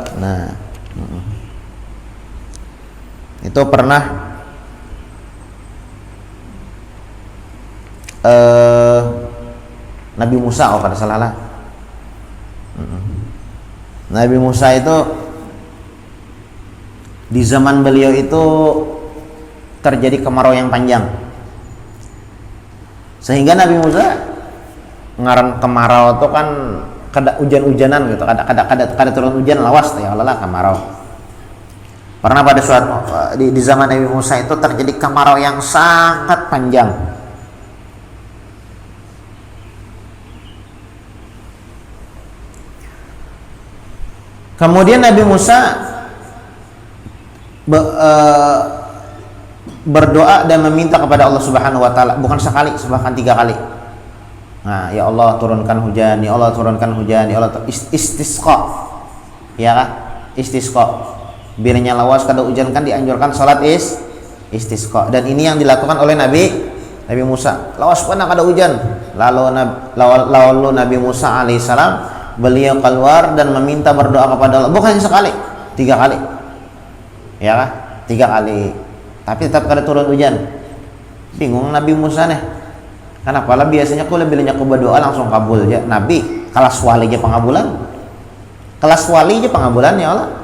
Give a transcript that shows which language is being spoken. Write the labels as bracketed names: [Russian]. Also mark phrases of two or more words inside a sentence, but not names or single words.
[Banjar] Nah, itu pernah Nabi Musa, kalau kada salah lah. Nabi Musa itu di zaman beliau itu terjadi kemarau yang panjang, sehingga Nabi Musa ngaran kemarau itu kan kada hujan-hujanan gitu, kada turun hujan, lawas ya Allah kemarau. [Indonesian] Pernah pada suatu di zaman Nabi Musa itu terjadi kemarau yang sangat panjang. Kemudian Nabi Musa berdoa dan meminta kepada Allah [Arabic] سبحانه وتعالى, [Indonesian] bukan sekali, bahkan 3 kali. Nah, ya Allah turunkan hujan, ya Allah turunkan hujan, ya Allah istisqa. Ya kan? Istisqa. [Banjar] Bilanya lawas kada hujan kan dianjurkan salat istisqa. [Indonesian] Dan ini yang dilakukan oleh Nabi Musa. [Banjar] Lawas pun kada hujan. Lalu Nabi Musa alaihissalam beliau keluar dan meminta berdoa kepada Allah, bukan sekali, 3 kali. [Indonesian] Ya kan? 3 kali. [Banjar] Tapi tetap kada turun hujan. [Indonesian] Bingung Nabi Musa nih. Kenapa lah biasanya aku lebih banyak berdoa langsung kabul aja. Nabi kelas wali aja pengabulan. Kelas wali aja pengabulan ya Allah.